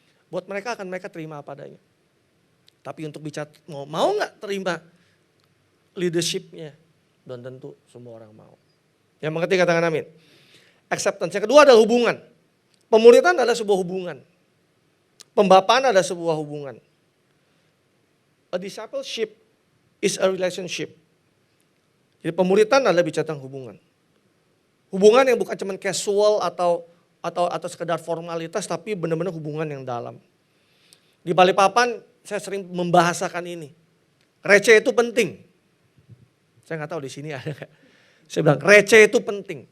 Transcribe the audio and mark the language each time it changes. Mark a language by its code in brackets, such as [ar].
[id] Buat mereka terima apa adanya. Tapi untuk bicara mau nggak terima leadershipnya, belum tentu semua orang mau. Yang mengerti katakan amin. Acceptance. Yang kedua adalah hubungan. Pemuridan adalah sebuah hubungan. Pembapaan adalah sebuah hubungan. [en] A discipleship is a relationship. [id] Jadi pemuridan adalah bicara tentang hubungan. Hubungan yang bukan cuma casual atau sekedar formalitas, tapi benar-benar hubungan yang dalam. Di Balikpapan saya sering membahasakan ini. Receh itu penting. Saya nggak tahu di sini ada nggak. Saya bilang receh itu penting.